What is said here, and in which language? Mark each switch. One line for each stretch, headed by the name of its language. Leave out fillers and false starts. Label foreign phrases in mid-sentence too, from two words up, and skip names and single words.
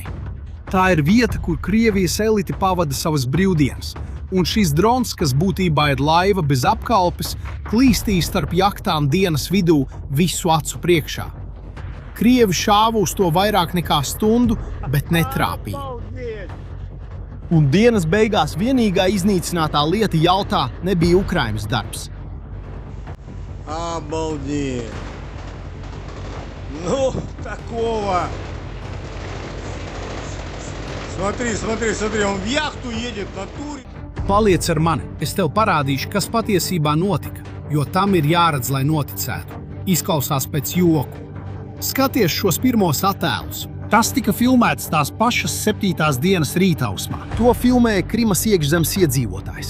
Latvian: Tā ir vieta, kur Krievijas elite pavada savas brīvdienas, un šis drons, kas būtībā ir laiva bez apkalpes, klīstīja starp jahtām dienas vidū visu acu priekšā. Krievi šāva uz to vairāk nekā stundu, bet netrāpīja. Un dienas beigās vienīgā iznīcinātā lieta Jaltā nebija Ukrainas darbs.
Russian: Обалдеть! Ну, такого! Смотри, он в яхту едет на туре.
Latvian: Paliec ar mani, es tev parādīšu, kas patiesībā notika, jo tam ir jāredz, lai noticētu. Izklausās pēc joku. Skaties šos pirmos attēlus. Tas tika filmēts tās pašas 7. dienas rītausmā. To filmēja Krimas iekšzemes iedzīvotājs.